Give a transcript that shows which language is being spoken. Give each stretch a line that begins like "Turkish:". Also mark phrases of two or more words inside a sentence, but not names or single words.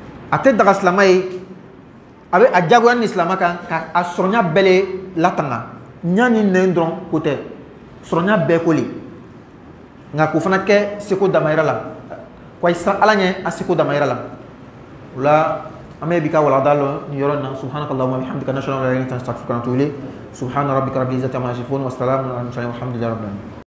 Bambara: a tɛ daga silamɛ ye a bɛ a diyagoya ni silamɛ kan ka a sɔrɔnya bɛɛ le latanga ɲa ni nɛn dɔrɔn ko tɛ sɔrɔnya bɛɛ ko le nka k'o fana kɛ seko damayira la ko a siran ala ɲɛ a seko damayira la o la an bɛ bi ka walanda lɔ nin yɔrɔ in na
Arabic: سبحانك اللهم وبحمدك نشهد أن لا إله إلا أنت أستغفرك وأتوب إليك سبحان ربك رب العزة عما يصفون وسلام على المرسلين والحمد لله رب العالمين